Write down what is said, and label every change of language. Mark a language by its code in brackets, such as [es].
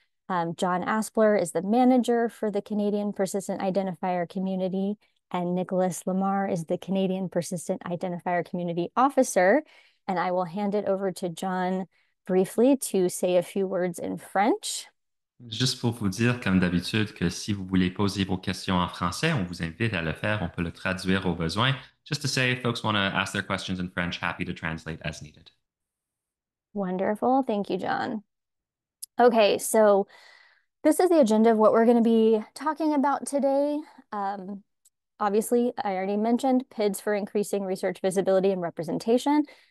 [en] John Aspler is the manager for the Canadian Persistent Identifier community, and Nicholas Lamar is the Canadian Persistent Identifier Community Officer. And I will hand it over to John briefly to say a few words in French. [fr] Juste pour vous dire, comme d'habitude, que si vous voulez poser vos questions en français, on vous invite à le faire. On peut le traduire au besoin. [en] Just to say, if folks want to ask their questions in French, happy to translate as needed. Wonderful. Thank you, John. Okay, so this is the agenda of what we're going to be talking about today. Obviously, I already mentioned PIDs for increasing research visibility and representation.